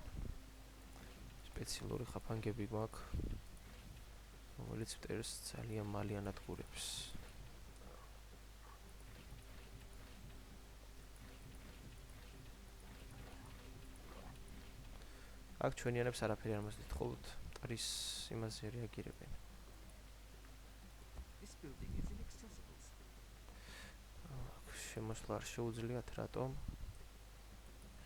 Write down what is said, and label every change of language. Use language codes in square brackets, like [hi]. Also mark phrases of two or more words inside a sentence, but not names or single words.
[ka] სპეციალური ხაფანგები გვაქვს, რომელიც მტერს ძალიან მალე ანადგურებს. აქ ჩვენიანებს არაფერი არ მოსდით, ხოლოდ მტრის იმაზე რეაგირებენ. [en] This building is inaccessible. [ka] შემოსვლა არ შეუძლიათ, რატომ?